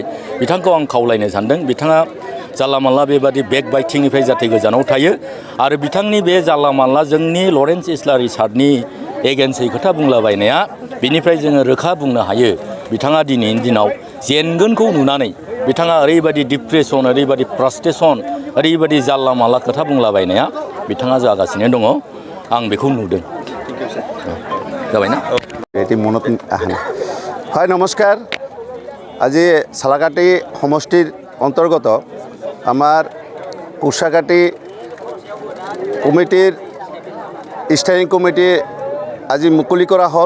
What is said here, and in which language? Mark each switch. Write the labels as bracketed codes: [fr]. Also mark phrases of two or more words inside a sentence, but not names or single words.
[brx] बिथांखौ आं खावलायनो सानदों बिथाङा जानला मानला बेबादि बेकबाइटिंनिफ्राय जाहाथे गोजानाव थायो आरो बिथांनि बे जानला मानला जोंनि लरेन्स इस्लारि सारनि एगेन्सै खोथा बुंलाबायनाया बिनिफ्राय जोङो रोखा बुंनो हायो बिथाङा दिनैनि दिनाव जेनगोनखौ नुनानै बिथाङा ओरैबायदि डिप्रेसन ओरैबायदि फ्रास्ट्रेसन ओरैबायदि जानला मानला खोथा बुंलाबायनाया बिथाङा जागासिनो दङ। आं बेखौ नुदों। जाबायना [as] এটি মনত আহে না। হয় নমস্কাৰ। আজি সালাকাটি সমষ্টিৰ অন্তৰ্গত আমাৰ কুৰ্চাকাটি কমিটিৰ স্থায়ী কমিটি আজি মুকলি কৰা হ'ল।